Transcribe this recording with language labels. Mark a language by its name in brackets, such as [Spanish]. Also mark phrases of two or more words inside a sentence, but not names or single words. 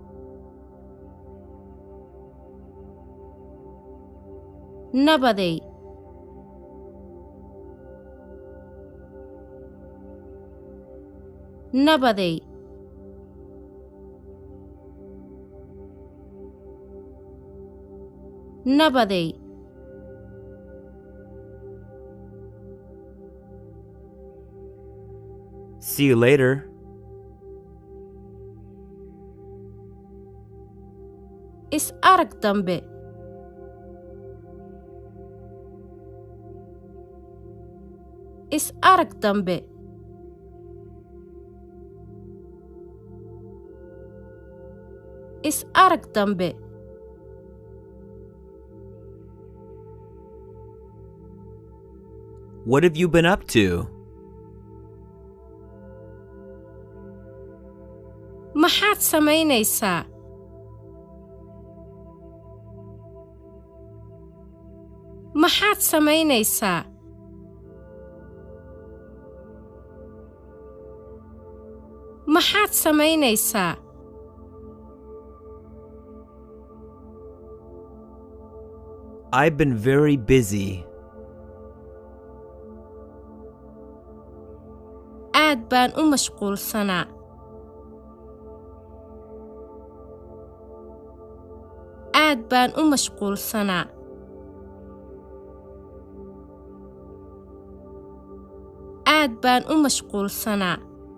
[Somali] Nabaday. Nabaday. Nabaday. [English] See you later. [Somali] Is arag dambe. Is arag dambe. Is arag dambe. [English] What have you been up to? [Somali] Maxaad samaynaysaa? Maxaad samaynaysaa? Maxaad samaynaysaa? [English] I've been very busy. [Somali] Aad baan u mashquulsanaa. Aad baan u mashquulsanaa. Aad baan u mashquulsanaa.